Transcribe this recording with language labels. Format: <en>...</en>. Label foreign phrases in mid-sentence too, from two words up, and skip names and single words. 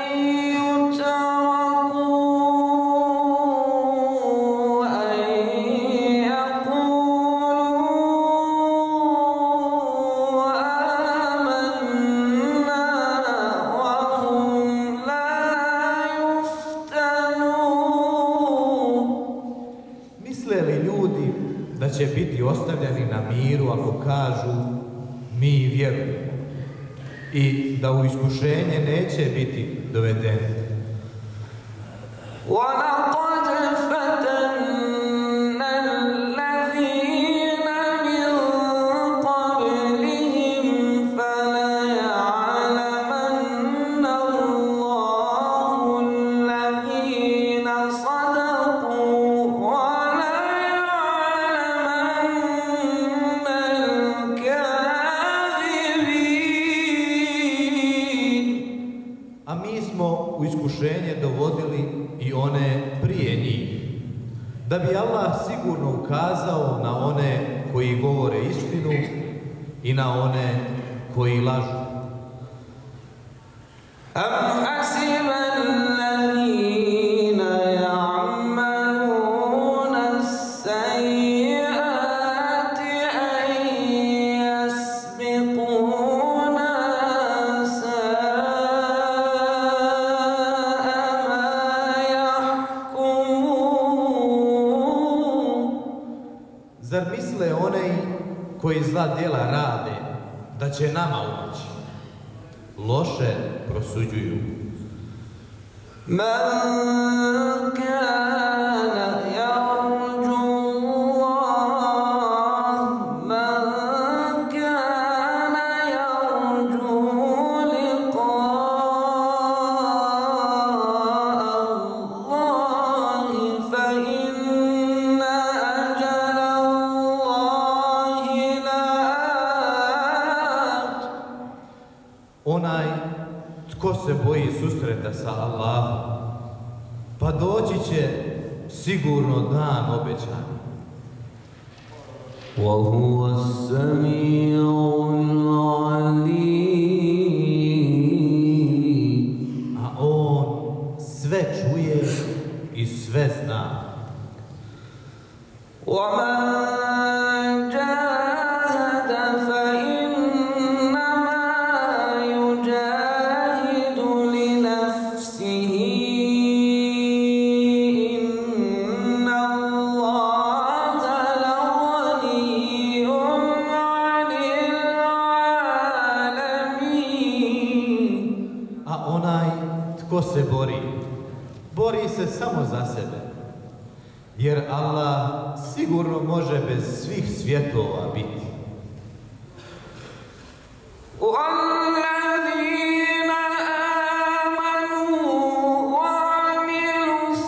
<ar>يتركوا أن يقولوا آمنا وهم لا يفتنون.</ar> <bs>Misle li ljudi da će biti ostavljeni na miru ako kažu mi vjerujemo i da u iskušenje neće biti dovedeni?</bs> <ar>وَلَقَدْ فَتَنَّا الَّذِينَ مِن قَبْلِهِمْ فَلَيَعْلَمَنَّ اللَّهُ الَّذِينَ صَدَقُوا وَلَيَعْلَمَنَّ الْكَاذِبِينَ.</ar> <bs>A mi smo u iskušenje dovodili i one prije njih, da bi Allah sigurno ukazao na one koji govore istinu i na one koji lažu.</bs> <ar>أَمْ حَسِبَ الَّذِينَ يَعْمَلُونَ السَّيِّئَاتِ أَن يَسْبِقُونَا سَاءَ مَا يَحْكُمُونَ.</ar> <bs>Zar misle oni koji zla djela rade da će nama ući? Loše prosuđuju.</bs> <ar>مَنْ كَانَ يَرْجُو اللَّهَ مَنْ كَانَ يَرْجُو لِقَاءَ اللَّهِ فَإِنَّ أَجَلَ اللَّهِ لَآتٍ.</ar> <bs>Onaj tko se boji susreta sa Allahom, pa doći će sigurno dan obećan.</bs> <ar>وَهُوَ السَّمِيعُ الْعَلِيمُ.</ar> <bs>A on sve čuje i sve zna.</bs> <ar>وَمَنْ جَاهَدَ فَإِنَّمَا يُجَاهِدُ لِنَفْسِهِ إِنَّ اللَّهَ لَغَنِيٌّ عَنِ الْعَالَمِينَ.</ar> <bs>A onaj tko se bori se samo za sebe, jer Allah sigurno može bez svih svjetova biti.</bs> <ar>وَالَّذِينَ آمَنُوا وَعَمِلُوا</ar>